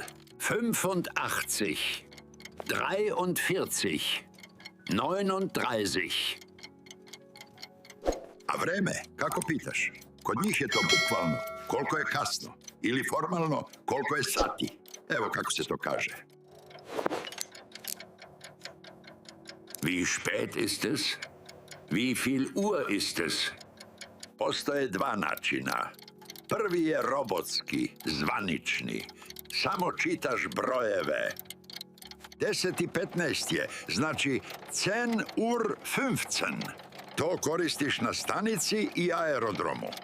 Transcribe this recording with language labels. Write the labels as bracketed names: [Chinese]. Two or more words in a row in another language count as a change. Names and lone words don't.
[Serbian] 85, 43, 39. A vreme, kako pitaš? Kod njih je to bukvalno koliko je kasno. Ili formalno koliko je sati. Evo kako se to kaže. [German] Wie spät ist es? Wie viel Uhr ist es? [Serbian] Postoje dva načina. Prvi je robotski, zvanični. Samo čitaš brojeve. 10 i 15 je, znači 10 ur 15. To koristiš na stanici i aerodromu.